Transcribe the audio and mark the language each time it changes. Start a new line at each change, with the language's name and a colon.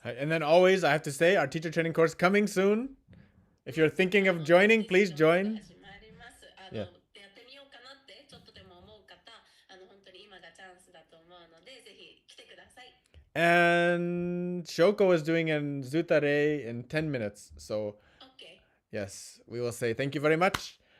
English: And then always, I have to say, our teacher training course coming soon. If you're thinking of joining, please join.
Japanese: やってみようかなってちょっとでも思う方、本当に今がチャンスだと思うので、ぜひ来てください。
English: And Shoko is doing an Zutare in 10 minutes. So, yes, we will say thank you very much.